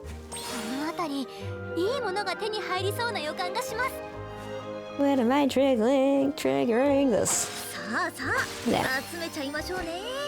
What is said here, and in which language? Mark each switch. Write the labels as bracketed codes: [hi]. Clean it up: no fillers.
[ja] この辺りいいものが手に入りそうな予感がします。 [en] What am I triggering this? [ja] さあさあ、集めちゃいましょうね。